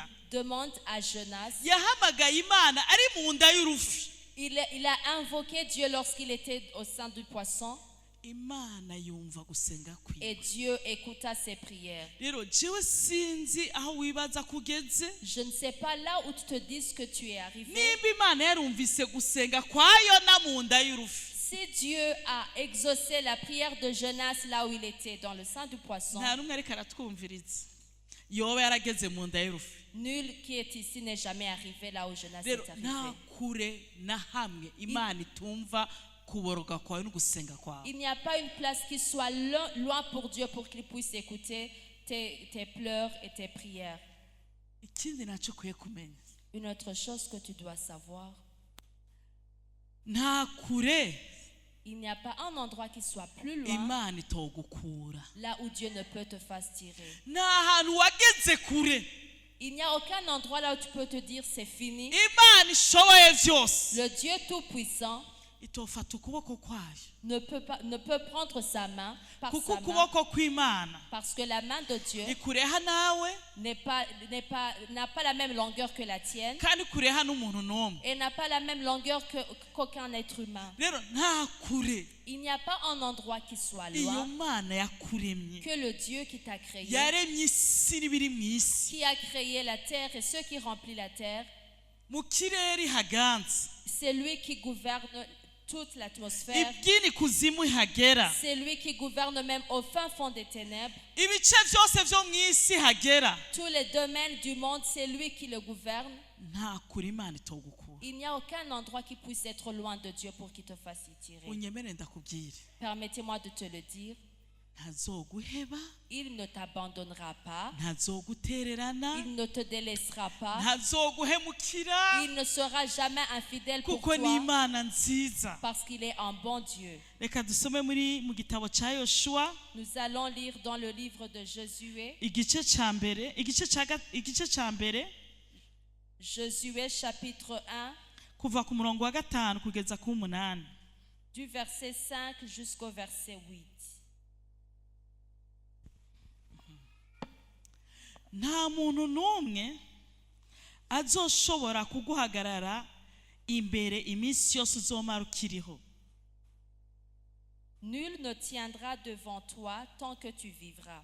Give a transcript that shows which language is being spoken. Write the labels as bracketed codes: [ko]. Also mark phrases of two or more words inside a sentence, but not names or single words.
[fr] Demande à Jonas. [rn] yahamagaye Imana ari mu nda y'urufi, [fr] Il a invoqué Dieu lorsqu'il était au sein du poisson, [rn] Imana yumva gusenga kwiwe. [fr] et Dieu écouta ses prières. [rn] Rero jewe sinzi aho wibaza kugeze, [fr] Je ne sais pas là où tu te dis que tu es arrivé. [rn] nimba Imana yarumvise gusenga kwa Yona mu nda y'urufi, [fr] Si Dieu a exaucé la prière de Jonas là où il était, dans le sein du poisson, [rn] nta numwe ariko aratwumviriza yoba yarageze mu nda y'urufi. [fr] nul qui est ici n'est jamais arrivé là où Jonas [rn] Rero [fr] est [rn] nta [fr] arrivé. [rn] kure na hamwe Imana itumva kuboroga kwawe no gusenga kwawe. [fr] Il n'y a pas une place qui soit loin pour Dieu pour qu'il puisse écouter tes pleurs et tes prières. [rn] Ikindi naco ukwiye kumenya, [fr] Une autre chose que tu dois savoir, [rn] nta kure [fr] il n'y a pas un endroit qui soit plus loin [rn] Imana itogukura. [fr] là où Dieu ne peut te faire tirer. [rn] Nta hantu wageze kure [fr] Il n'y a aucun endroit là où tu peux te dire c'est fini. [rn] Imana ishoboye vyose [fr] Le Dieu Tout-Puissant [rn] itofata ukuboko kwayo, [fr] ne peut prendre sa main par [rn] kuko [fr] sa main, [rn] ukuboko kw'Imana [fr] parce que la main de Dieu [rn] ikureha nawe [fr] n'a pas la même longueur que la tienne [rn] kandi ikureha n'umuntu n'umwe. [fr] et n'a pas la même longueur qu'aucun être humain. [rn] Rero nta kure [fr] Il n'y a pas un endroit qui soit [rn] iyo [fr] loin [rn] Mana yakuremye, [fr] que le Dieu qui t'a créé, [rn] yaremye isi n'ibiri mw'isi, [fr] qui a créé la terre et ceux qui remplissent la terre. [rn] mu kirere haganza, [fr] C'est lui qui gouverne toute l'atmosphère. [rn] ibyini kuzimu ihagera, [fr] C'est lui qui gouverne même au fin fond des ténèbres. [rn] ibice vyose vyo mw'isi hagera. [fr] Tous les domaines du monde, c'est lui qui le gouverne. [rn] Nta kure Imana itogukura. [fr] Il n'y a aucun endroit qui puisse être loin de Dieu pour qu'il te fasse y tirer. [rn] Unyemere ndakubwire, [fr] Permettez-moi de te le dire. [rn] ntazoguheba, [fr] Il ne t'abandonnera pas. [rn] ntazogutererana, [fr] Il ne te délaissera pas. [rn] ntazoguhemukira, [fr] Il ne sera jamais infidèle pour [rn] kuko ni [fr] toi [rn] Imana nziza. [fr] parce qu'il est un bon Dieu. [rn] Reka dusome mu gitabo cya Yoshuwa [fr] Nous allons lire dans le livre de Josué, [rn] igice cya mbere [fr] Josué chapitre 1, [rn] kuva ku murongo wa 5 kugeza ku 8. [fr] du verset 5 jusqu'au verset 8. [rn] Nta muntu n'umwe azoshobora kuguhagarara imbere iminsi yose uzomara ukiriho. [fr] Nul ne tiendra devant toi tant que tu vivras.